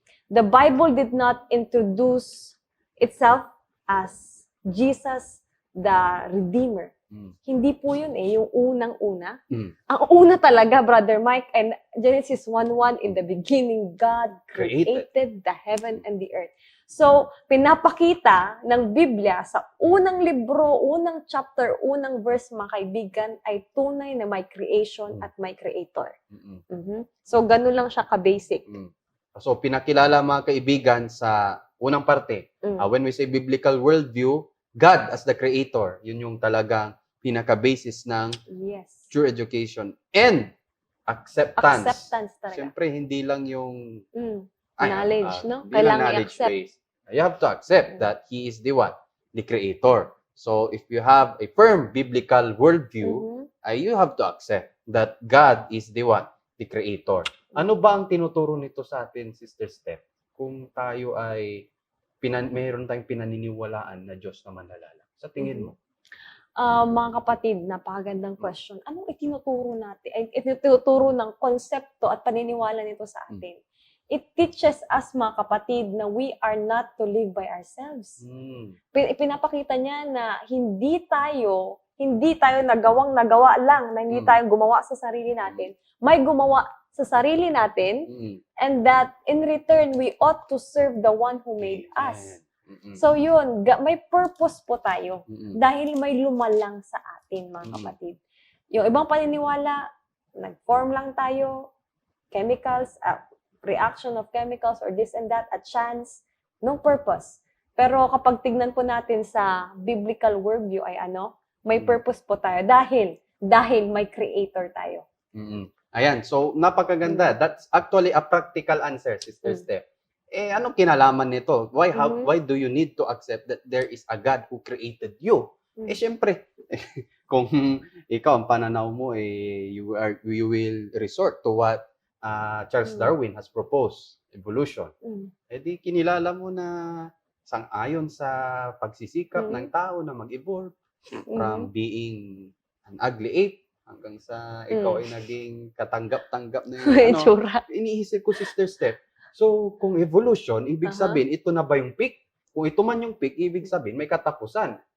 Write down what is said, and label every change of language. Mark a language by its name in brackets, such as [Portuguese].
[English] The Bible did not introduce itself as Jesus the Redeemer. [Filipino] Hindi po yun yung unang-una. Ang una talaga, [English] Brother Mike, and Genesis 1:1, in the beginning, God created the heaven and the earth. [Filipino] So, pinapakita ng Biblia sa unang libro, unang chapter, unang verse, mga kaibigan, ay tunay na may creation at may creator. Mm-mm. So, ganun lang siya ka-basic. Mm. So, pinakilala mga kaibigan sa unang parte. [English] When we say biblical worldview, God as the creator, [Filipino] yun yung talagang pinaka-basis ng [English] Yes. true education. And acceptance. [Filipino] Acceptance talaga. Siyempre, hindi lang yung [English] Knowledge, no? [Filipino] hindi lang Kailangan [English] knowledge [Filipino] i-accept. [English] based. You have to accept that He is the what? The creator. So, if you have a firm biblical worldview, you have to accept that God is the what? The creator. [Filipino] Ano ba ang tinuturo nito sa atin, Sister Steph? Kung tayo ay mayroon tayong pinaniniwalaan na Diyos na manlalala. Sa tingin mo? Mga kapatid, napakagandang question. Anong itinuturo natin? Ay, itinuturo ng konsepto at paniniwala nito sa atin? [English] It teaches us, [Filipino] mga kapatid, na [English] we are not to live by ourselves. [Filipino] Pinapakita niya na hindi tayo nagawa lang, na hindi tayo gumawa sa sarili natin. May gumawa sa sarili natin, [English] and that in return, we ought to serve the one who made us. [Filipino] So yun, may purpose po tayo dahil may lumalang sa atin, mga kapatid. Yung ibang paniniwala, nag-form lang tayo, [English] chemicals, reaction of chemicals or this and that, a chance, no purpose. [Filipino] Pero kapag tignan po natin sa biblical worldview ay may purpose po tayo dahil may creator tayo. Ayan, so napakaganda. [English] That's actually a practical answer, Sister Steph. [Filipino] Anong kinalaman nito? [English] Why do you need to accept that there is a God who created you? [Filipino] Syempre, kung ikaw ang pananaw mo, [English] you will resort to what Charles Darwin has proposed, evolution. [Filipino] Di kinilala mo na sang-ayon sa pagsisikap ng tao na mag-evolve [English] from being an ugly ape [Filipino] hanggang sa ikaw ay naging katanggap-tanggap na yung iniisip ko, Sister Steph. So, kung evolution, ibig sabihin, ito na ba yung peak? Kung ito man yung peak, ibig sabihin, may katapusan.